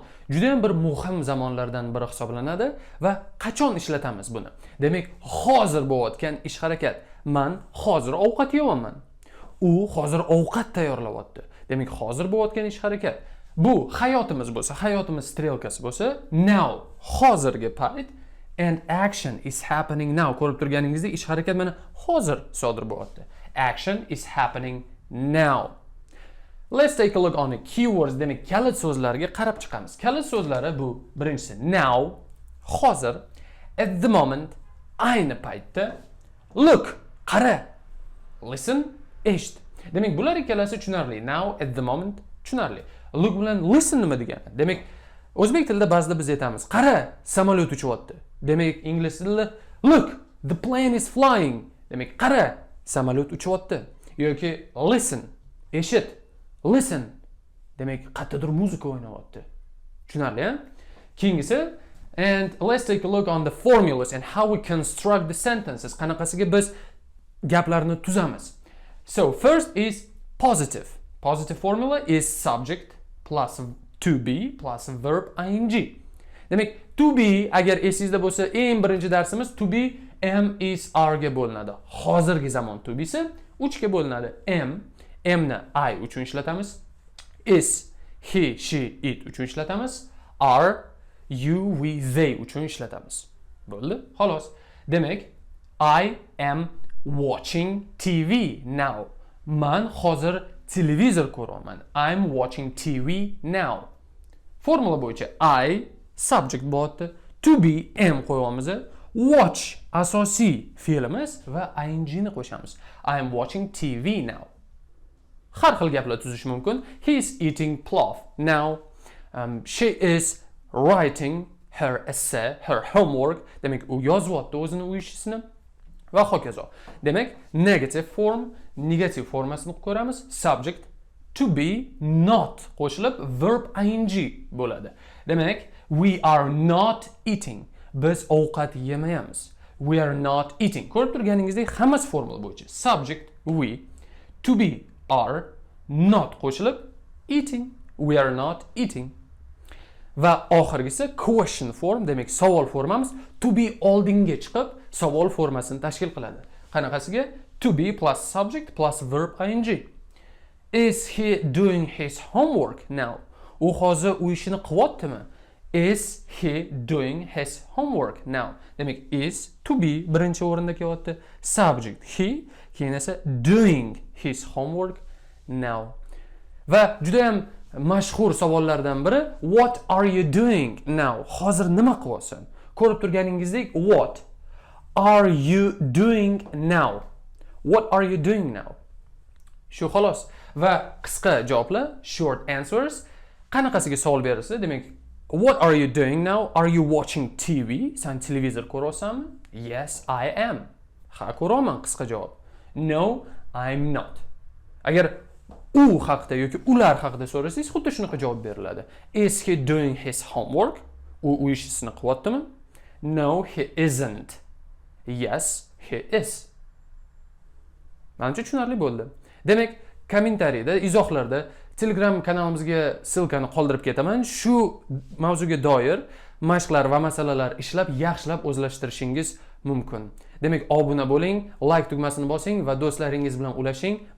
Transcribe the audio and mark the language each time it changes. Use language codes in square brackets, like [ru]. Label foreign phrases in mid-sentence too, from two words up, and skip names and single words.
[uz] Juda ham bir muhim zamonlardan biri hisoblanadi va qachon ishlatamiz buni? Demak, hozir bo'layotgan ish harakat. Men hozir ovqat yeyapman. U hozir ovqat tayyorlayapti. Demak, hozir bo'layotgan ish harakat. Bu hayotimiz bo'lsa, hayotimiz strelkasi bo'lsa, now, hozirgi payt. [en] And action is happening now. [uz] Ko'rib turganingizdek, ish harakat mana hozir sodir bo'lyapti. [en] Action is happening now. Let's take a look on the keywords. [uz] Demak, kalit so'zlarga qarab chiqamiz. Kalit so'zlari bu birinchisi now, hozir, [en] at the moment, [uz] ayni paytda, look, qara, listen, eshit. Demak, bular ikkalasi tushunarli. [en] Now, at the moment, tushunarli. [uz] Look bilan listen nima degani? Demak, o'zbek tilida ba'zida biz aytamiz, qara, samolyot uchyapti. Demak, ingliz tilida [en] look, the plane is flying. [uz] Demak, qara, samolyot uchyapti. Yoki listen, eshit. Listen. Demak, qayerdadir muzika o'ynayapti. Tushunarli, ha? Keyingisi, [en] and let's take a look on the formulas and how we construct the sentences. [uz] Qanaqasiga biz gaplarni tuzamiz. [en] So, first is positive. Positive formula is subject plus to be plus verb ing. [uz] Demak, [en] to be [uz] agar esingizda bo'lsa, eng birinchi darsimiz [en] to be am is are [uz] ga bo'linadi. Hozirgi zamon [en] to be [uz] isi 3 ga bo'linadi. Am ni I uchun ishlatamiz. [en] Is, he, she, it [uz] uchun ishlatamiz. [en] Are, you, we, they [uz] uchun ishlatamiz. Bo'ldi? Xolos. Demak, [en] I am watching TV now. [uz] Men hozir televizor ko'raman. [en] I'm watching TV now. [uz] Formula bo'yicha I subject bo'lyapti. [en] To be am qo'yamiz. [uz] Watch asosiy fe'limiz va ing ni qo'shamiz. [en] I am watching TV now. [uz] Har xil gaplar tuzish mumkin. [en] He is eating plof now. She is writing her essay, her homework. [uz] Demak, u yozyapti o'zini uy ishini va hokazo. Demak, [en] negative form, [uz] negative formasini ko'ramiz. [en] Subject to be not qo'shilib verb ing bo'ladi. [uz] Demak, [en] we are not eating. [uz] Biz ovqat yemayapmiz. [en] We are not eating. [uz] Ko'rib turganingizdek, hammasi formula bo'yicha. [en] Subject we, to be are, not qo'shilib eating. We are not eating. [uz] Va oxirgisi [en] question form, [uz] demak savol formamiz [en] to be [uz] oldinga chiqib savol formasini tashkil qiladi. Qanaqasiga? [en] To be plus subject plus verb ing. Is he doing his homework now? [uz] U hozir u ishini qilyaptimi? [en] Is he doing his homework now? [uz] Demak, [en] is to be [uz] birinchi o'rinda kelyapti. [en] Subject he, [uz] keyin esa [en] doing his homework now. [uz] Va juda ham mashhur savollardan biri [en] what are you doing now? [uz] Hozir nima qilyapsan? Ko'rib turganingizdek [en] what are you doing now? What are you doing now? [uz] Shu xolos. Va qisqa javoblar, [en] short answers. [uz] Qanaqasiga savol berilsa, demak, [en] what are you doing now? Are you watching TV? [uz] Sen televizor ko'ryapsanmi? [en] Yes, I am. [uz] Ha, ko'raman, qisqa javob. [en] No, I'm not. [uz] Agar u haqida yoki ular haqida so'rasangiz, xuddi shunaqa javob beriladi. [en] Is he doing his homework? [uz] U ishini qilyaptimi? [en] No, he isn't. Yes, he is. [uz] Menimcha tushunarli bo'ldi. Demak, kommentariyada, izohlarda Telegram kanalimizga silkani qoldirib ketaman. Shu mavzuga doir mashqlar va masalalar ishlab, yaxshilab o'zlashtirishingiz mumkin. Demak, obuna bo'ling, like tugmasini bosing va do'stlaringiz bilan ulashing.